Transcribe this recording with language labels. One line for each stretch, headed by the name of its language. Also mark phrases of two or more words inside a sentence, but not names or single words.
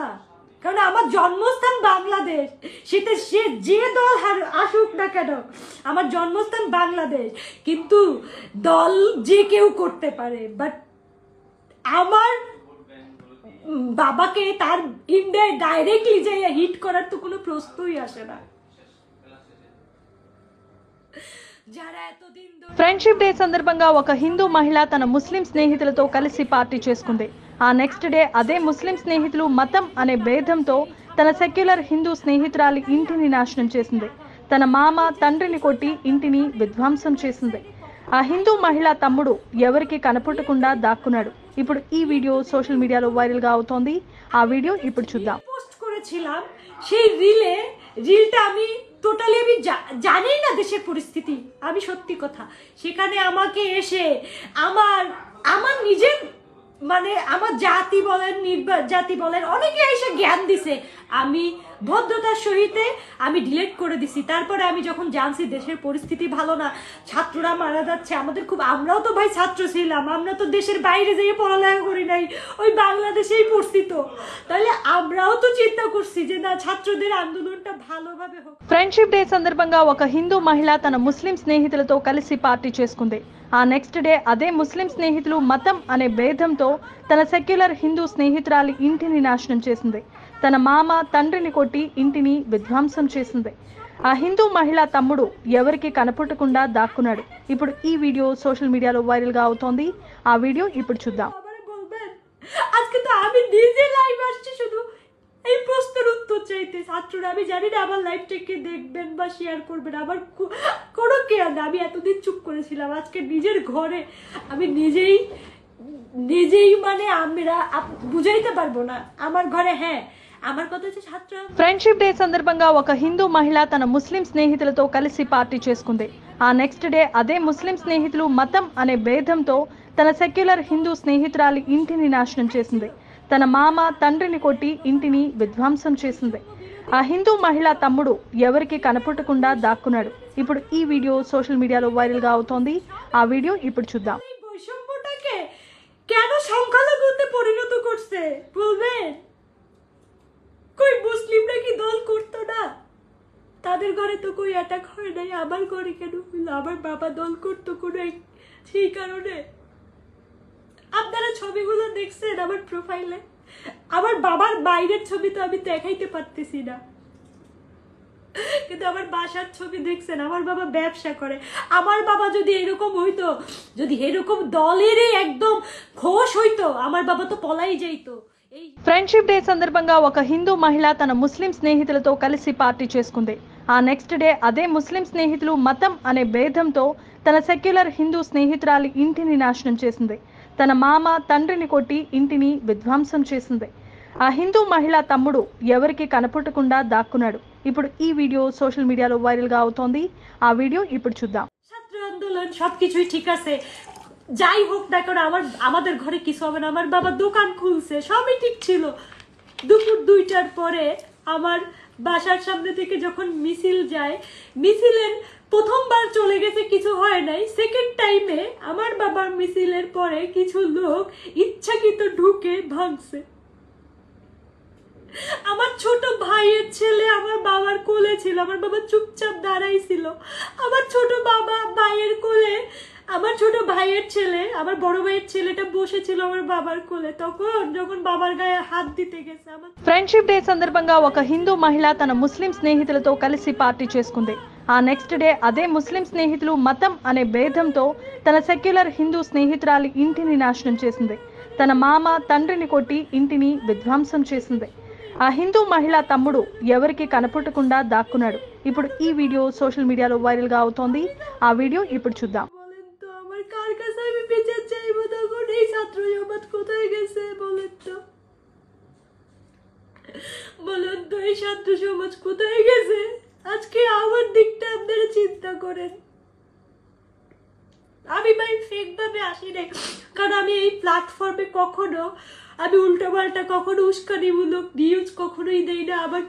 Bangla: কারণ আমার জন্মস্থান বাংলাদেশ, সেটা সে যে দল আসুক না কেন, আমার জন্মস্থান বাংলাদেশ। কিন্তু দল যে কেউ করতে পারে, বাট আমার বাবাকে তার ইন্ডিয়ায় ডাইরেক্টলি যে হিট করার তো কোনো প্রশ্নই আসে না।
English: friendship day
Telugu: సందర్భంగా ఒక హిందూ మహిళ తన ముస్లిం స్నేహితులతో కలిసి పార్టీ చేసుకుంది. ఆ
English: next day
Telugu: అదే ముస్లిం స్నేహితులు మతం అనే భేదంతో తన సెక్యులర్ హిందూ స్నేహితురాలి ఇంటిని నాశనం చేసింది. తన మామ తండ్రిని కొట్టి ఇంటిని విధ్వంసం చేసింది. ఆ హిందూ మహిళ తమ్ముడు ఎవరికి కనపడకుండా దాక్కున్నాడు. ఇప్పుడు ఈ వీడియో
English: social mediaలో
Telugu: వైరల్ గా అవుతోంది. ఆ వీడియో ఇప్పుడు చూద్దాం.
Bangla: পোস্ট করেছিলাম সেই রিলটা আমি টোটালি আমি জানি না দেশের পরিস্থিতি, আমি সত্যি কথা। সেখানে আমাকে এসে আমার নিজের মানে আমার জাতি বলেন জাতি বলেন অনেকে এসে জ্ঞান দিছে, আমি ভদ্রতার সহিত আমি ডিলিট করে দিছি। তারপরে আমি যখন জানছি দেশের পরিস্থিতি ভালো না, ছাত্ররা মারা যাচ্ছে, আমরাও তো ভাই ছাত্র ছিলাম, আমরা তো দেশের বাইরে যেয়ে পড়ালেখা করি নাই, ওই বাংলাদেশেই পড়ছি, তো তাহলে আমরাও তো চিন্তা করছি যে না ছাত্রদের আন্দোলনটা ভালোভাবে হোক.
English: friendship day
Telugu: సందర్భంగా ఒక హిందూ మహిళ తన ముస్లిం స్నేహితులతో కలిసి పార్టీ చేసుకుంది. ఆ
English: next day
Telugu: అదే ముస్లిం స్నేహితులు మతం అనే భేదంతో తన సెక్యులర్ హిందూ స్నేహితురాలి ఇంటిని నాశనం చేసింది. తన మామ తండ్రిని కొట్టి ఇంటిని విధ్వంసం చేసింది. ఆ హిందూ మహిళ తమ్ముడు ఎవరికి కనపడకుండా దాక్కున్నాడు. ఇప్పుడు ఈ వీడియో
English: social mediaలో
Telugu: వైరల్ గా అవుతోంది. ఆ వీడియో ఇప్పుడు చూద్దాం.
Bangla: আজকে তো আমি নিজে লাইভ আসছি শুধু এই প্রশ্নের উত্তর চাইতে। ছাত্ররা আমি জানি না আমার লাইভটাকে দেখবেন বা শেয়ার করবেন, আমার কোনো কেয়ার না। আমি এতদিন চুপ করেছিলাম, আজকে নিজের ঘরে আমি নিজেই মানে আমরা বুঝাইতে পারবো না আমার ঘরে। হ্যাঁ আমার কথা হচ্ছে ছাত্র
English: friendship day
Telugu: సందర్భంగా ఒక హిందూ మహిళ తన ముస్లిం స్నేహితులతో కలిసి పార్టీ చేసుకుంది. ఆ
English: next day
Telugu: అదే ముస్లిం స్నేహితులు మతం అనే భేదంతో తన సెక్యులర్ హిందూ స్నేహితురాలి ఇంటిని నాశనం చేసింది. తన మామ తండ్రిని కొట్టి ఇంటిని విధ్వంసం చేసింది. ఆ హిందూ మహిళ తమ్ముడు ఎవరికి కనపడకుండా దాక్కున్నాడు. ఇప్పుడు ఈ వీడియో
English: social mediaలో
Telugu: వైరల్ గా అవుతోంది. ఆ వీడియో ఇప్పుడు చూద్దాం.
Bangla: বৈষম্যটাকে কেন সংখ্যালঘুতে পরিণত করছে বলবেন? কই মুসলিমরা কি দল করতো না? তাদের ঘরে তো কই অ্যাটাক হয় নাই, আমার ঘরে কেন হইল? আমার বাবা দল করতো কোনো সেই কারণে। আপনারা ছবিগুলো দেখছেন আমার প্রোফাইলে, আমার বাবার বাইরের ছবি তো আমি দেখাইতে পারতেছি না, কিন্তু আমার বাসার ছবি দেখছেন। আমার বাবা ব্যবসা করে। আমার বাবা যদি এরকম হইতো, যদি এরকম দলেরই একদম খোশ হইতো, আমার বাবা তো পলাই যাইতো।
English: friendship day
Telugu: సందర్భంగా ఒక హిందూ మహిళ తన ముస్లిం స్నేహితులతో కలిసి పార్టీ చేసుకుంది. ఆ
English: next day
Telugu: అదే ముస్లిం స్నేహితులు మతం అనే భేదంతో తన సెక్యులర్ హిందూ స్నేహితురాలి ఇంటిని నాశనం చేసింది. తన మామ తండ్రిని కొట్టి ఇంటిని విధ్వంసం చేసింది. ఆ హిందూ మహిళ తమ్ముడు ఎవరికి కనపడకుండా దాక్కున్నాడు. ఇప్పుడు ఈ వీడియో
English: social mediaలో
Telugu: వైరల్ గా అవుతోంది. ఆ వీడియో ఇప్పుడు చూద్దాం.
Bangla: ছাত্র আন্দোলন সবকিছুই ঠিক আছে, যাই হোক না কেন আমাদের ঘরে কিছু হবে না। আমার বাবা দোকান খুলছে, সবই ঠিক ছিল। দুপুর 2টার পরে আমার বাসার সামনে থেকে যখন মিছিল যায়, মিছিলের প্রথমবার চলে গেছে, কিছু হয় নাই।
English: second timeে
Bangla: আমার বাবার মিছিলের পরে কিছু লোক ইচ্ছাকৃত ঢুকে ভাঙছে। আমার ছোট ভাইয়ের ছেলে আমার বাবার কোলে ছিল, আমার বাবা চুপচাপ দাঁড়াইছিল। আমার ছোট ভাইয়ের কোলে আমার ছোট ভাইয়ের ছেলে, আমার বড় ভাইয়ের ছেলেটা বসেছিল আমার বাবার কোলে। তখন যখন বাবার গায়ে হাত দিতে গেছে আমার
English: friendship day
Telugu: సందర్భంగా ఒక హిందూ మహిళ తన ముస్లిం స్నేహితులతో కలిసి పార్టీ చేసుకుంది. ఆ
English: next day
Telugu: అదే ముస్లిం స్నేహితులు మతం అనే భేదంతో తన సెక్యులర్ హిందూ స్నేహితురాలి ఇంటిని నాశనం చేసింది. తన మామ తండ్రిని కొట్టి ఇంటిని విధ్వంసం చేసింది. ఆ హిందూ మహిళ తమ్ముడు ఎవరికి కనపడకుండా దాక్కున్నాడు. ఇప్పుడు ఈ వీడియో
English: social mediaలో
Telugu: వైరల్ గా అవుతోంది. ఆ వీడియో ఇప్పుడు చూద్దాం.
Bangla: কার কাছে আমি বিচার চাইবো? তখন এই ছাত্র জমাত কোথায় গেছে বলেন তো? এই ছাত্র সমাজ কোথায় গেছে? আজকে আমার দিকটা আপনারা চিন্তা করেন। আমি ভাই ফেক ভাবে আসি নাই, কারণ আমি এই প্ল্যাটফর্মে কখনো আমি উল্টোপাল্টা কখনো উস্কানিমূলক নিউজ কখনোই দেই না।